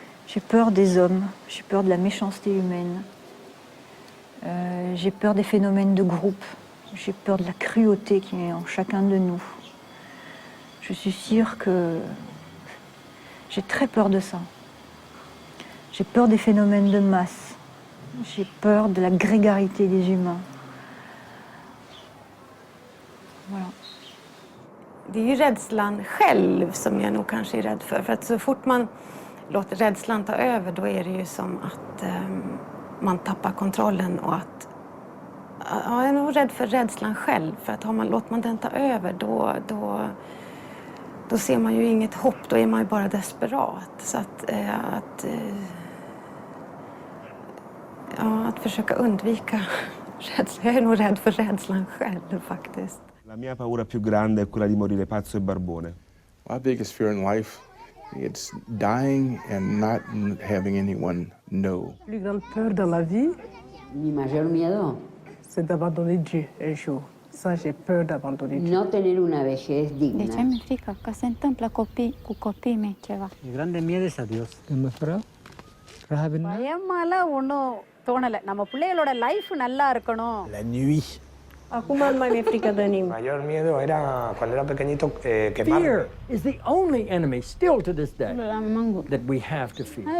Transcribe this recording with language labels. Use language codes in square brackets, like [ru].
[fr] J'ai peur des hommes, j'ai peur de la méchanceté humaine, j'ai peur des phénomènes de groupe, j'ai peur de la cruauté qui est en chacun de nous. Je suis sûre que j'ai très peur de ça. J'ai peur des phénomènes de masse, j'ai peur de la grégarité des humains. Voilà. [sv] Det är ju rädslan själv som jag nog kanske är rädd för att så fort man låter rädslan ta över, då är det ju som att man tappar kontrollen och att jag är nog rädd för rädslan själv, för att låter man den ta över då ser man ju inget hopp, då är man ju bara desperat. Så att försöka undvika rädslan, jag är nog rädd för rädslan själv faktiskt. [it] La mia paura più grande è quella di morire pazzo e barbone. [en] My biggest fear in life, it's dying and not having anyone know. [fr] La plus grande peur dans la vie, [es] mi mayor miedo, [fr] c'est d'abandonner Dieu un jour. Ça, j'ai peur d'abandonner Dieu. [es] No tener una vejez digna. [ro] De ce mi frică? Că se întâmplă cu copiii mei ceva. [es] Mi grande miedo es a Dios. [ta] பயமால ஒன்றும் தோணலை. நம்ம பிள்ளைகளோட life நல்லா இருக்கணும். [fr] La nuit. [ro] Acum nu mai mi-e frică de nimic. [es] Mayor miedo era cuando era pequeñito [en] Fear is the only enemy still to this day that we have to fear.